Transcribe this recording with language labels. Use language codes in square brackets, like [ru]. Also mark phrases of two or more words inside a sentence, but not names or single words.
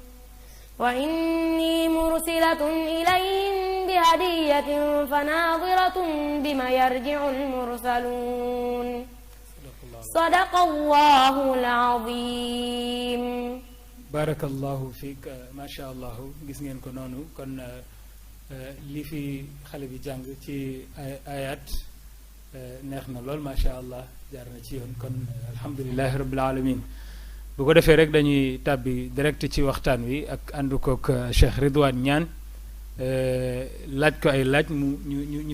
[ar] وإني مرسلة إليهم بهدية فناظرة بما يرجع المرسلون صدق الله العظيم بارك الله فيك ما شاء الله [wo] gis ngeen ko noonu kon li fi xale bi jàng ci ayat neex na lool [ar] ما شاء الله [wo] jaar na ci yoon kon [ar] الحمد لله رب العالمين [wo] bu ko defee rek dañuy tàbbi direct ci waxtaan wi ak ànd kook Cheikh Ridwane Niane laaj ko ay laaj mu ñu